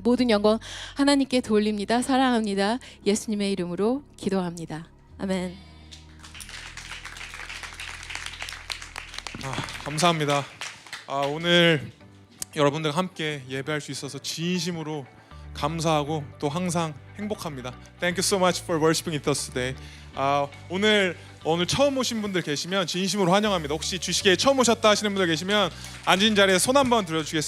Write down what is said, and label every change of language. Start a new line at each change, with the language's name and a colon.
Korean: 모든 영광 하나님께 돌립니다. 사랑합니다. 예수님의 이름으로 기도합니다. 아멘. 감사합니다. 오늘 여러분들과 함께 예배할 수 있어서 진심으로 감사하고 또 항상 행복합니다.
English: Thank you so much for worshiping with us today.
Korean: 오늘 처음 오신 분들 계시면 진심으로 환영합니다. 혹시 주식회에 처음 오셨다 하시는 분들 계시면 앉은 자리에 손 한번 들어주시겠어요?